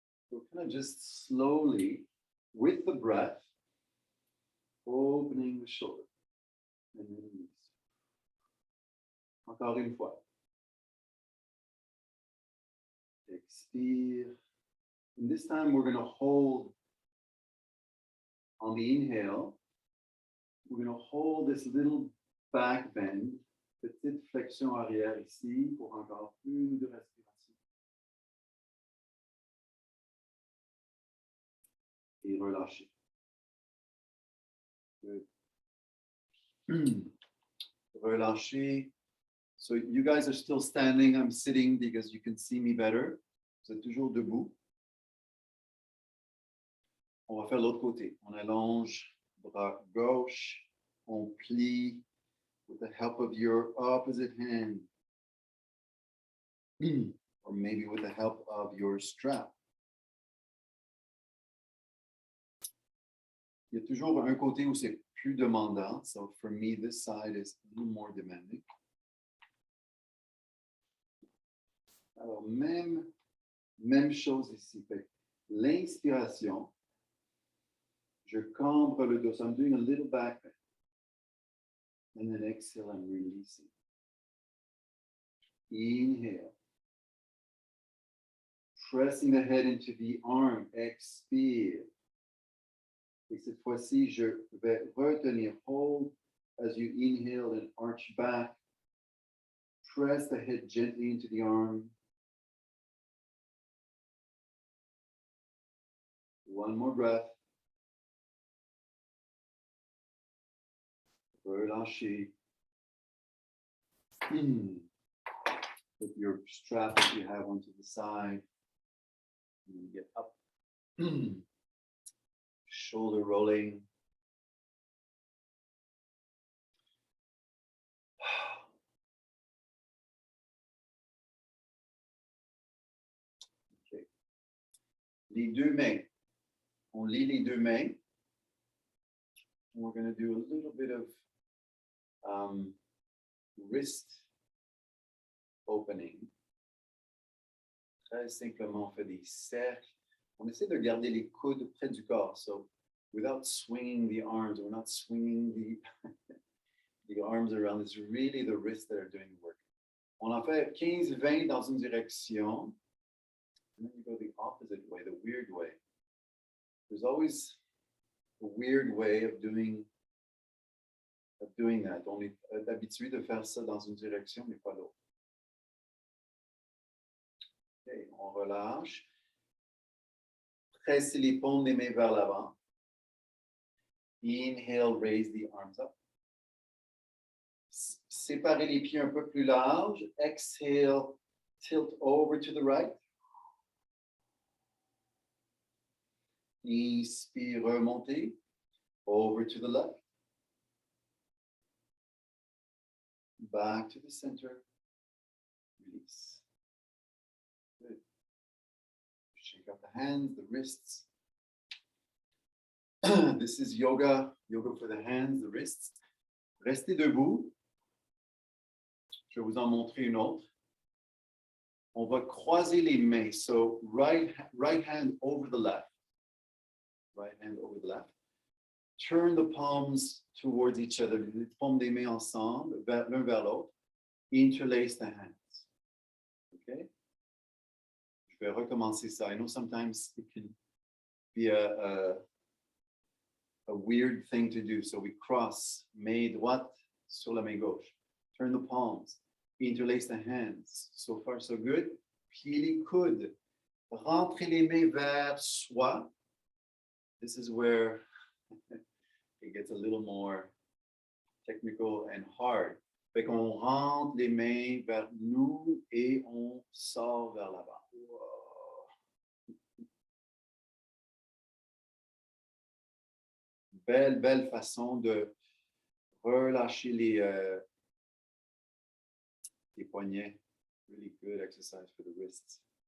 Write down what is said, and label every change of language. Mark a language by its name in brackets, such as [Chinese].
[English] So kind of just slowly, with the breath, opening the shoulder, and then release. [French] Encore une fois. [English] Expire. And this time we're going to hold on the inhale. We're going to hold this little back bend, [French] petite flexion arrière ici pour encore une de respiration. Et relâchez. [English] Good. [French] Relâchez. [English] So you guys are still standing. I'm sitting because you can see me better. [French] Vous êtes toujours debout. On va faire l'autre côté. On allonge, bras gauche. On plie [English] with the help of your opposite hand. Or maybe with the help of your strap. [French] Il y a toujours un côté où c'est plus demandant. [English] So for me, this side is a little more demanding. [French] Alors, même chose ici. L'inspiration, je cambre le dos. [English] So I'm doing a little back bend. And then exhale, I'm releasing. Inhale. Pressing the head into the arm. [French] Expire. Et cette fois-ci, je vais retenir. [English] Hold as you inhale and arch back. Press the head gently into the arm. One more breath. [French] Relâchez. [English] Put your strap that you have onto the side. And get up. Shoulder rolling. [French] Okay. Les deux mains. On lie les deux mains. [English] We're going to do a little bit of wrist opening. [French] Très simplement, on fait des cercles. On essaie de garder les coudes près du corps. [English] So without swinging the arms, we're not swinging the arms around. It's really the wrists that are doing the work. [French] On en fait 15-20 dans une direction. [English] And then you go the opposite way, the weird way. There's always a weird way of doing that. [French] On est habitué de faire ça dans une direction, mais pas l'autre. Okay, on relâche. Pressez les paumes des mains vers l'avant. [English] Inhale, raise the arms up. [French] Séparez les pieds un peu plus larges. [English] Exhale, tilt over to the right. [French] Inspire, remontez. [English] Over to the left. Back to the center. Release. Good. Shake out the hands, the wrists. This is yoga for the hands, the wrists. [French] Restez debout. Je vais vous en montrer une autre. On va croiser les mains. [English] So right hand over the left. Right hand over the left. Turn the palms towards each other. [French] Les paumes des mains ensemble, l'un vers l'autre. [English] Interlace the hands. Okay? [French] Je vais recommencer ça. [English] I know sometimes it can be a weird thing to do. So we cross [French] main droite sur la main gauche. [English] Turn the palms. Interlace the hands. So far, so good. [French] Pliez les coudes. Rentrez les mains vers soi. [English] This is where it gets a little more technical and hard. [French] Fait qu'on rentre les mains vers nous et on sort vers l'avant. Wow. Belle façon de relâcher les poignets. [English] Really good exercise for the wrists.